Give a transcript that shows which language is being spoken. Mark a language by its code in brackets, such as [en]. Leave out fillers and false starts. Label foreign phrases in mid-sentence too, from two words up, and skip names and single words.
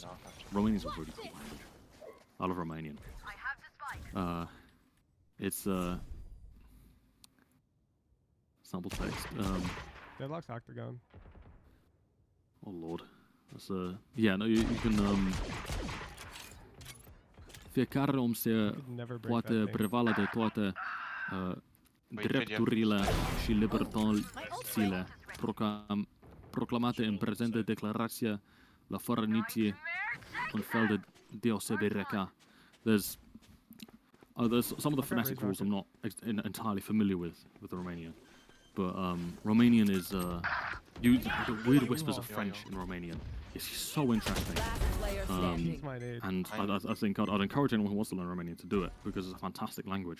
[en] Romanian's a really cool language. I love Romanian. It's sample text. Deadlock's Octagon. Oh lord. That's yeah, no, you can [ro] fiecare om se poate prevala de toate drepturile și libertățile proclamate în prezentă declarație la fără nici un fel de deosebire ca. [en] There's some of the phonetic rules I'm not entirely familiar with the Romanian, but Romanian is the weird whispers of French in Romanian. It's so interesting, and I think I'd encourage anyone who wants to learn Romanian to do it because it's a fantastic language.